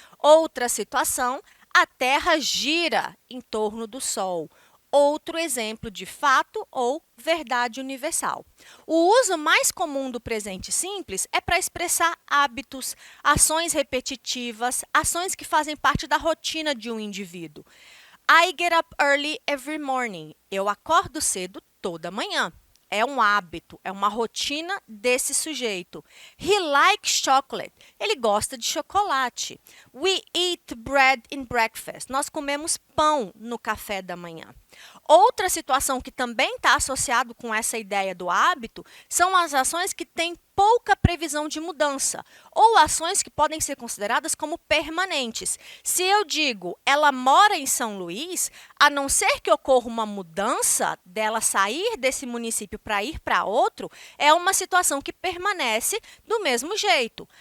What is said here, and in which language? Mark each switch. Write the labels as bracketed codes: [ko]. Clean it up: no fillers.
[pt] Outra situação, a Terra gira em torno do Sol. Outro exemplo de fato ou verdade universal. O uso mais comum do presente simples é para expressar hábitos, ações repetitivas, ações que fazem parte da rotina de um indivíduo. [en] I get up early every morning. [pt] Eu acordo cedo toda manhã. É um hábito, é uma rotina desse sujeito. [en] He likes chocolate. [pt] Ele gosta de chocolate. [en] We eat bread in breakfast. [pt] Nós comemos pão no café da manhã. Outra situação que também está associado com essa ideia do hábito são as ações que têm pouca previsão de mudança ou ações que podem ser consideradas como permanentes. Se eu digo, ela mora em São Luís, a não ser que ocorra uma mudança dela sair desse município para ir para outro, é uma situação que permanece do mesmo jeito.